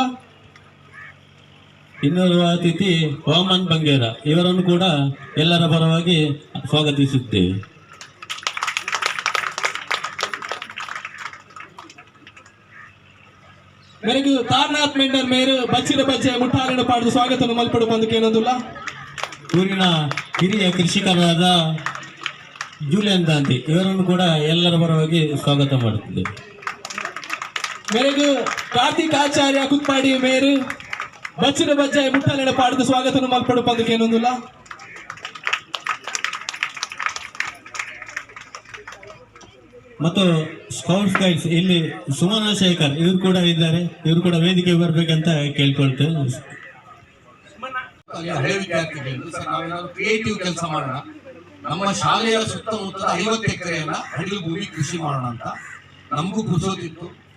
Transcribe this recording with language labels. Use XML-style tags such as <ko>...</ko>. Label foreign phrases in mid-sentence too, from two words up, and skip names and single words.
<kn>ಇನ್ನೋರ್ವ ಅತಿಥಿ ವಾಮನ್ ಬಂಗೇರ ಇವರನ್ನು ಕೂಡ ಎಲ್ಲರ ಪರವಾಗಿ ಸ್ವಾಗತಿಸುತ್ತೇವೆ.</kn> <tcy>ಮೇರೆಗೂ ತಾರನಾಥ್ ಮೆಂಡರ್ ಮೇರು ಬಚ್ಚಿನ ಬಜ್ಜೆ ಮುಟ್ಟಾಲಿನ ಪಾಡಿದ ಸ್ವಾಗತ ಮಲ್ಪಡು ಪಂದು ಕೇಳೊಂದಿಲ್ಲ.</tcy> <kn>ಊರಿನ ಹಿರಿಯ ಕೃಷಿಕರಾದ ಜೂಲಿಯನ್ ದಾಂತಿ ಇವರನ್ನು ಕೂಡ ಎಲ್ಲರ ಪರವಾಗಿ ಸ್ವಾಗತ ಮಾಡುತ್ತಿದ್ದೇವೆ.</kn> <tcy>ಮೇರೆಗೂ ಕಾರ್ತಿಕ್ ಆಚಾರ್ಯ ಕುತ್ಪಾಡಿ ಮೇರು ಬಚ್ಚಿನ ಬಜ್ಜೆ ಮುಟ್ಟಾಲಿನ ಪಾಡಿದ ಸ್ವಾಗತ ಮಲ್ಪಡು ಪಂದು ಕೇಳೊಂದಿಲ್ಲ.</tcy> <kn>ಮತ್ತು ಸ್ಕೌಟ್ಸ್ ಗೈಡ್ಸ್ ಇಲ್ಲಿ ಸುಮನ ಶೇಖರ್ ಇವರು ಕೂಡ ಇದ್ದಾರೆ. ಇವರು ಕೂಡ ವೇದಿಕೆಗೆ ಬರ್ಬೇಕಂತ ಕೇಳ್ಕೊಳ್ತೇವೆ. ಹಳೆ ವಿದ್ಯಾರ್ಥಿಗಳು ಸರ್ ನಾವೇನಾದ್ರು ಕ್ರಿಯೇಟಿವ್ ಕೆಲಸ ಮಾಡೋಣ, ನಮ್ಮ ಶಾಲೆಯ ಸುತ್ತಮುತ್ತದ 50 ಎಕರೆಯನ್ನ ಹಡಿಲು ಭೂಮಿ ಕೃಷಿ ಮಾಡೋಣ ಅಂತ ನಮಗೂ ಕುಸೋದಿತ್ತು.</kn>